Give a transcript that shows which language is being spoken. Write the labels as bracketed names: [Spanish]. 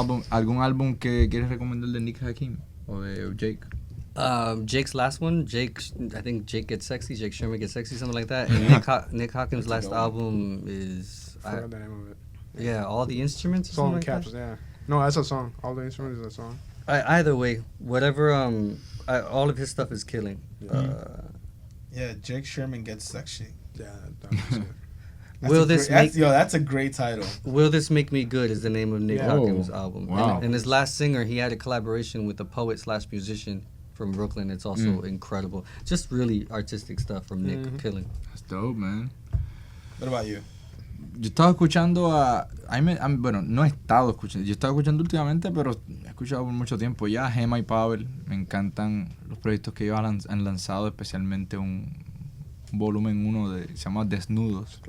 [Spanish] ¿Algún álbum que quieres recomendar de Nick Hakim o de Jake? [English] Jake's last one, I think Jake Gets Sexy, Jake Sherman Gets Sexy, something like that. And Nick Hakim's last album is, I forgot the name of it. yeah, All the Instruments or Song something like Caps, yeah. No, that's a song. All the instruments is a song. that. Either way, whatever, all of his stuff is killing. Yeah, Jake Sherman Gets Sexy. Yeah, that was it. Will this make that's a great title. Will This Make Me Good is the name of Nick Yeah. Hakim's album. Wow. And his last singer, he had a collaboration with a poet/musician from Brooklyn. It's also incredible. Just really artistic stuff from Nick, killing. That's dope, man. What about you? [Spanish] Yo estaba escuchando bueno, no he estado escuchando, yo estaba escuchando últimamente, pero he escuchado por mucho tiempo ya Gema y Pavel. Me encantan los proyectos que ellos han lanzado, especialmente un volumen 1 se llama Desnudos,